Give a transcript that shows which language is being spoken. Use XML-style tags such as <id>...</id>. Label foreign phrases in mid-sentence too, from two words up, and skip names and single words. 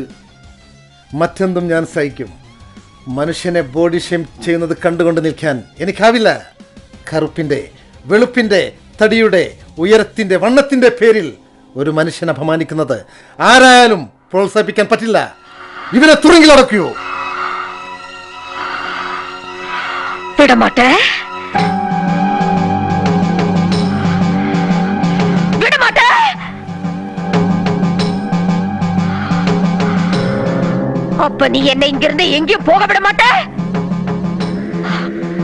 <ml>മറ്റെന്തും ഞാൻ സഹിക്കും. മനുഷ്യനെ</ml> <en>body shame</en> <ml>ചെയ്യുന്നത് കണ്ടുകൊണ്ട് നിൽക്കാൻ എനിക്കാവില്ല. കറുപ്പിൻ്റെ, വെളുപ്പിൻ്റെ, തടിയുടെ, ഉയരത്തിൻ്റെ, വണ്ണത്തിൻ്റെ പേരിൽ ഒരു മനുഷ്യനെ അപമാനിക്കുന്നത് ആരായാലും പ്രോത്സാഹിപ്പിക്കാൻ പറ്റില്ല. ഇവനെ തുറങ്കിലടക്കൂ.</ml> <ta>விடமாட்டேன் விடமாட்டேன். அப்ப நீ என்ன இங்கிருந்து எங்கேயும் போக விட மாட்ட?</ta>